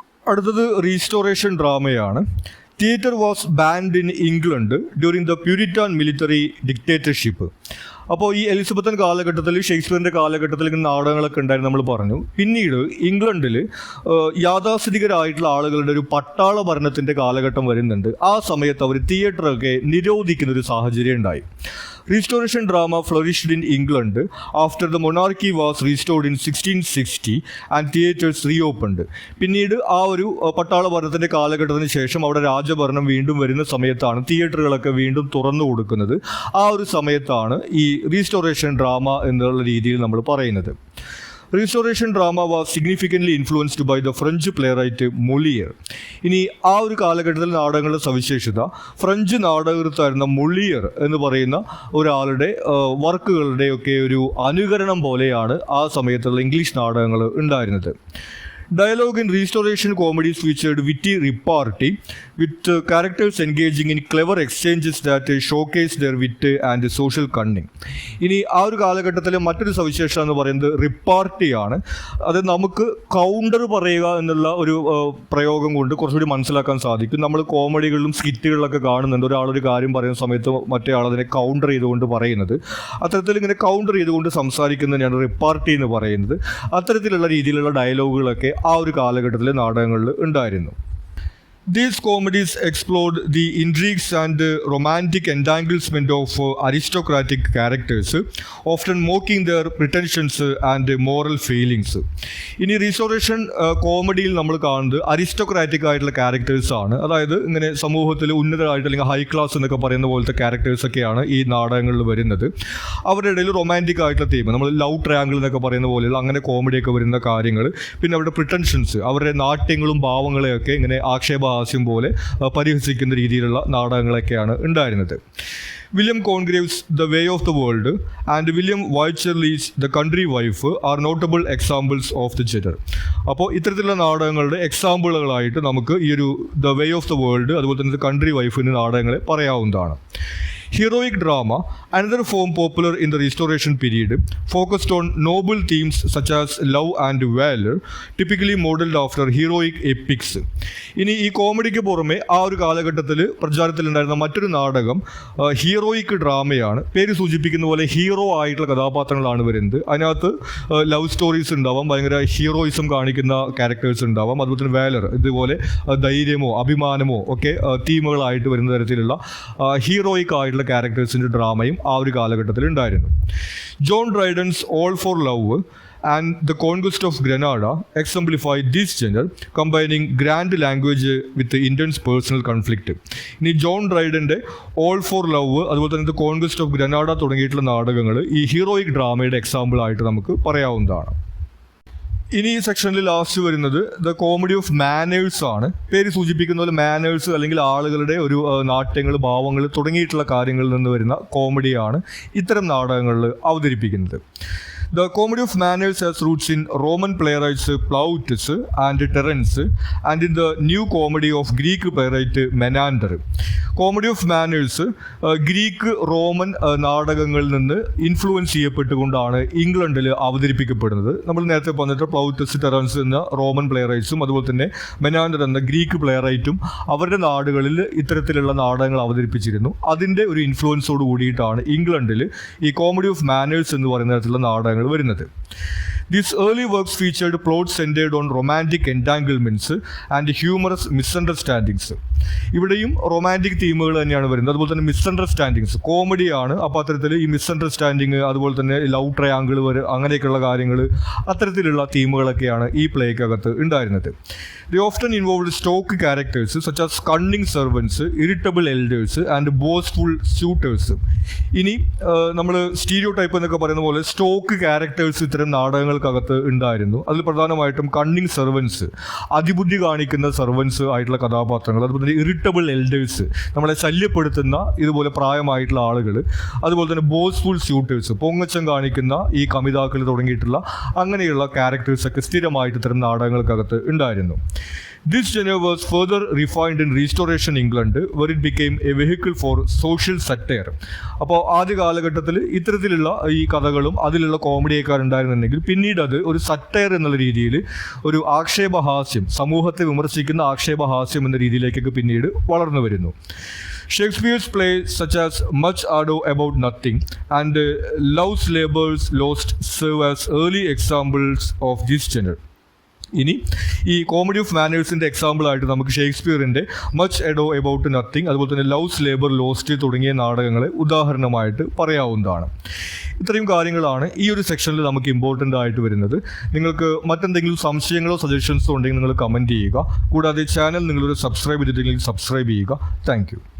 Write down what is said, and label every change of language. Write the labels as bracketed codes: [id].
[ml] അടുത്തത് restoration ഡ്രാമയാണ്. [en] Theatre was banned in England during the Puritan military dictatorship. [ml] അപ്പോൾ ഈ Elizabethan കാലഘട്ടത്തിൽ, ഷേക്സ്പിയറിൻ്റെ കാലഘട്ടത്തിൽ ഇങ്ങനെ നാടകങ്ങളൊക്കെ ഉണ്ടായിരുന്നു നമ്മൾ പറഞ്ഞു. പിന്നീട് ഇംഗ്ലണ്ടിൽ യാഥാസ്ഥിതികരായിട്ടുള്ള ആളുകളുടെ ഒരു പട്ടാള ഭരണത്തിൻ്റെ കാലഘട്ടം വരുന്നുണ്ട്. ആ സമയത്ത് അവർ തിയേറ്ററൊക്കെ നിരോധിക്കുന്നൊരു സാഹചര്യം ഉണ്ടായി. [en] Restoration drama flourished in England after the monarchy was restored in 1660 and theatres reopened. [ml] പിന്നീട് ആ ഒരു പട്ടാള ഭരണത്തിൻ്റെ കാലഘട്ടത്തിന് ശേഷം അവിടെ രാജഭരണം വീണ്ടും വരുന്ന സമയത്താണ് തിയേറ്ററുകളൊക്കെ വീണ്ടും തുറന്നു കൊടുക്കുന്നത്. ആ ഒരു സമയത്താണ് ഈ റീസ്റ്റോറേഷൻ ഡ്രാമ എന്നുള്ള രീതിയിൽ നമ്മൾ പറയുന്നത്. [en] Restoration drama was significantly influenced by the French playwright Moliere. [ml] ഇനി ആ ഒരു കാലഘട്ടത്തിൽ നാടകങ്ങളുടെ സവിശേഷത, ഫ്രഞ്ച് നാടകൃത്തായിരുന്ന മൊളിയർ എന്ന് പറയുന്ന ഒരാളുടെ വർക്കുകളുടെയൊക്കെ ഒരു അനുകരണം പോലെയാണ് ആ സമയത്തുള്ള ഇംഗ്ലീഷ് നാടകങ്ങൾ ഉണ്ടായിരുന്നത്. [en] Dialogue in restoration comedies featured witty repartee with characters engaging in clever exchanges that showcase their wit and social cunning. [ml] ഇനി ആ ഒരു കാലഘട്ടത്തിലെ മറ്റൊരു സവിശേഷത എന്ന് പറയുന്നത് റിപ്പാർട്ടിയാണ്. അത് നമുക്ക് കൗണ്ടർ പറയുക എന്നുള്ള ഒരു പ്രയോഗം കൊണ്ട് കുറച്ചുകൂടി മനസ്സിലാക്കാൻ സാധിക്കും. നമ്മൾ കോമഡികളിലും സ്കിറ്റുകളിലൊക്കെ കാണുന്നുണ്ട്, ഒരാളൊരു കാര്യം പറയുന്ന സമയത്ത് മറ്റേ ആൾ അതിനെ കൗണ്ടർ ചെയ്തുകൊണ്ട് പറയുന്നത്. അത്തരത്തിൽ ഇങ്ങനെ കൗണ്ടർ ചെയ്തുകൊണ്ട് സംസാരിക്കുന്നതിനാണ് റിപ്പാർട്ടി എന്ന് പറയുന്നത്. അത്തരത്തിലുള്ള രീതിയിലുള്ള ഡയലോഗുകളൊക്കെ ആ ഒരു കാലഘട്ടത്തിലെ നാടകങ്ങളിൽ ഉണ്ടായിരുന്നു. [en] These comedies explored the intrigues and romantic entanglement of aristocratic characters, often mocking their pretensions and moral failings. [ml] ഇനി റീസ്റ്റോറേഷൻ കോമഡിയിൽ നമ്മൾ കാണുന്നത് അരിസ്റ്റോക്രാറ്റിക് ആയിട്ടുള്ള ക്യാരക്ടേഴ്സ് ആണ്. അതായത് ഇങ്ങനെ സമൂഹത്തിൽ ഉന്നതരായിട്ട് അല്ലെങ്കിൽ ഹൈ ക്ലാസ് എന്നൊക്കെ പറയുന്ന പോലത്തെ ക്യാരക്ടേഴ്സൊക്കെയാണ് ഈ നാടകങ്ങളിൽ വരുന്നത്. അവരുടെ ഇടയിൽ റൊമാൻറ്റിക് ആയിട്ടുള്ള തീം, നമ്മൾ ലവ് ട്രയാങ്കിൾ എന്നൊക്കെ പറയുന്ന പോലെയുള്ള അങ്ങനെ കോമഡിയൊക്കെ വരുന്ന കാര്യങ്ങൾ. പിന്നെ അവരുടെ പ്രിട്ടൻഷൻസ്, അവരുടെ നാട്യങ്ങളും ഭാവങ്ങളെയൊക്കെ ഇങ്ങനെ ആക്ഷേപഹാസ്യം പോലെ പരിഹസിക്കുന്ന രീതിയിലുള്ള നാടകങ്ങളൊക്കെയാണ് ഉണ്ടായിരുന്നത്. [en] William Congreve's the way of the world and William Wycherley's the country wife are notable examples of the genre. [ml] അപ്പോൾ ഇത്തരത്തിലുള്ള നാടകങ്ങളുടെ എക്സാമ്പിളുകളായിട്ട് നമുക്ക് ഈ ഒരു the way of the world അതുപോലെ തന്നെ കൺട്രി വൈഫ് എന്നീ നാടകങ്ങളെ പറയാവുന്നതാണ്. [en] Heroic drama, another form popular in the Restoration period, focused on noble themes such as love and valor, typically modeled after heroic epics. [ml] ഇനി ഈ കോമഡിക്ക് പുറമെ ആ ഒരു കാലഘട്ടത്തിൽ പ്രചാരത്തിലുണ്ടായിരുന്ന മറ്റൊരു നാടകം ഹീറോയിക് ഡ്രാമയാണ്. പേര് സൂചിപ്പിക്കുന്ന പോലെ ഹീറോ ആയിട്ടുള്ള കഥാപാത്രങ്ങളാണ് വരുന്നത്. അതിനകത്ത് ലവ് സ്റ്റോറീസ് ഉണ്ടാവാം, ഭയങ്കര ഹീറോയിസം കാണിക്കുന്ന ക്യാരക്ടേഴ്സ് ഉണ്ടാവാം, അതുപോലെ തന്നെ വാലർ, ഇതുപോലെ ധൈര്യമോ അഭിമാനമോ ഒക്കെ തീമുകളായിട്ട് വരുന്ന തരത്തിലുള്ള ഹീറോയിക് ആയിട്ടുള്ള ക്യാരക്ടേഴ്സിൻ്റെ ഡ്രാമയും ആ ഒരു കാലഘട്ടത്തിൽ ഉണ്ടായിരുന്നു. [en] John Dryden's all for love and the conquest of Granada exemplified this genre, combining grand language with the intense personal conflict. [ml] ഇനി ജോൺ ഡ്രൈഡൻ്റെ ഓൾ ഫോർ ലവ് അതുപോലെ തന്നെ ദ കോൺക്വസ്റ്റ് ഓഫ് ഗ്രനാഡ തുടങ്ങിയിട്ടുള്ള നാടകങ്ങൾ ഈ ഹീറോയിക് ഡ്രാമയുടെ എക്സാമ്പിൾ ആയിട്ട് നമുക്ക് പറയാവുന്നതാണ്. ഇനി ഈ സെക്ഷനിൽ ലാസ്റ്റ് വരുന്നത് ദ കോമഡി ഓഫ് മാനേഴ്സ് ആണ്. പേര് സൂചിപ്പിക്കുന്ന പോലെ മാനേഴ്സ് അല്ലെങ്കിൽ ആളുകളുടെ ഒരു നാട്യങ്ങൾ, ഭാവങ്ങൾ തുടങ്ങിയിട്ടുള്ള കാര്യങ്ങളിൽ നിന്ന് വരുന്ന കോമഡിയാണ് ഇത്തരം നാടകങ്ങളിൽ അവതരിപ്പിക്കുന്നത്. [en] The comedy of manners has roots in Roman playwrights Plautus and Terence and in the new comedy of Greek playwright Menander. [ml] Comedy of manners Greek Roman നാടകങ്ങളിൽ നിന്ന് ഇൻഫ്ലുവൻസ് ചെയ്യപ്പെട്ടുകൊണ്ടാണ് ഇംഗ്ലണ്ടിൽ അവതരിപ്പിക്കപ്പെടുന്നത്. നമ്മൾ നേരത്തെ പറഞ്ഞിട്ട് പ്ലൗട്ടസ്, ടെറൻസ് എന്ന റോമൻ പ്ലേറൈറ്റ്സും അതുപോലെ തന്നെ മെനാൻഡർ എന്ന ഗ്രീക്ക് പ്ലേറൈറ്റും അവരുടെ നാടുകളിൽ ഇത്തരത്തിലുള്ള നാടകങ്ങൾ അവതരിപ്പിച്ചിരുന്നു. അതിൻ്റെ ഒരു ഇൻഫ്ലുവൻസോട് കൂടിയിട്ടാണ് ഇംഗ്ലണ്ടിൽ ഈ കോമഡി ഓഫ് മാനേഴ്സ് എന്ന് പറയുന്ന തരത്തിലുള്ള നാടകങ്ങൾ വരുന്നത്. [en] These early works featured plots centered on romantic entanglements and humorous misunderstandings. [ml] ഇവിടെയും റൊമാൻറ്റിക് തീമുകൾ തന്നെയാണ് വരുന്നത്. അതുപോലെ തന്നെ മിസ്അണ്ടർസ്റ്റാൻഡിങ്സ്, കോമഡിയാണ്. അപ്പോൾ അത്തരത്തിൽ ഈ മിസ്അണ്ടർസ്റ്റാൻഡിങ് അതുപോലെ തന്നെ ലവ് ട്രയാങ്കിൾ അങ്ങനെയൊക്കെയുള്ള കാര്യങ്ങൾ, അത്തരത്തിലുള്ള തീമുകളൊക്കെയാണ് ഈ പ്ലേക്കകത്ത് ഉണ്ടായിരുന്നത്. [en] They often involved stock characters such as cunning servants, irritable elders and boastful suitors. [ml] ഇനി നമ്മൾ സ്റ്റീരിയോ ടൈപ്പ് എന്നൊക്കെ പറയുന്ന പോലെ സ്റ്റോക്ക് ക്യാരക്ടേഴ്സ് ഇത്തരം നാടകങ്ങൾക്കകത്ത് ഉണ്ടായിരുന്നു. അതിൽ പ്രധാനമായിട്ടും കണ്ണിങ് സെർവൻസ്, അതിബുദ്ധി കാണിക്കുന്ന സെർവൻസ് ആയിട്ടുള്ള കഥാപാത്രങ്ങൾ, അതുപോലെ തന്നെ ഇറിറ്റബിൾ എൽഡേഴ്സ്, നമ്മളെ ശല്യപ്പെടുത്തുന്ന ഇതുപോലെ പ്രായമായിട്ടുള്ള ആളുകൾ, അതുപോലെ തന്നെ ബോസ്ഫുൾ സ്യൂട്ടേഴ്സ്, പൊങ്ങച്ചം കാണിക്കുന്ന ഈ കമിതാക്കൾ തുടങ്ങിയിട്ടുള്ള അങ്ങനെയുള്ള ക്യാരക്ടേഴ്സൊക്കെ സ്ഥിരമായിട്ട് ഇത്തരം നാടകങ്ങൾക്കകത്ത് ഉണ്ടായിരുന്നു. [en] This genre was further refined in Restoration England, where it became a vehicle for social satire. [ml] അപ്പോൾ ആദ്യ കാലഘട്ടത്തിൽ ഇത്തരത്തിലുള്ള ഈ കഥകളും അതിലുള്ള കോമഡിയൊക്കെ ഉണ്ടായിരുന്നുണ്ടെങ്കിൽ പിന്നീട് അത് ഒരു സറ്റയർ എന്നുള്ള രീതിയിൽ ഒരു ആക്ഷേപഹാസ്യം, സമൂഹത്തെ വിമർശിക്കുന്ന ആക്ഷേപഹാസ്യം എന്ന രീതിയിലേക്കൊക്കെ പിന്നീട് വളർന്നു വരുന്നു. [en] Shakespeare's plays such as Much Ado About Nothing and Love's Labour's Lost serve as early examples of this genre. [ml] ഇനി ഈ കോമഡി ഓഫ് മാനേഴ്സിൻ്റെ എക്സാമ്പിളായിട്ട് നമുക്ക് ഷേക്സ്പിയറിൻ്റെ മച്ച് എഡോ എബൌട്ട് നത്തിങ്, അതുപോലെ തന്നെ ലവ്സ് ലേബർ ലോസ്റ്റ് തുടങ്ങിയ നാടകങ്ങളെ ഉദാഹരണമായിട്ട് പറയാവുന്നതാണ്. ഇത്രയും കാര്യങ്ങളാണ് ഈ ഒരു സെക്ഷനിൽ നമുക്ക് ഇമ്പോർട്ടൻ്റ് ആയിട്ട് വരുന്നത്. നിങ്ങൾക്ക് മറ്റെന്തെങ്കിലും സംശയങ്ങളോ സജഷൻസോ ഉണ്ടെങ്കിൽ നിങ്ങൾ കമൻറ്റ് ചെയ്യുക. കൂടാതെ ചാനൽ നിങ്ങളൊരു സബ്സ്ക്രൈബ് ചെയ്തിട്ടുണ്ടെങ്കിൽ സബ്സ്ക്രൈബ് ചെയ്യുക. താങ്ക്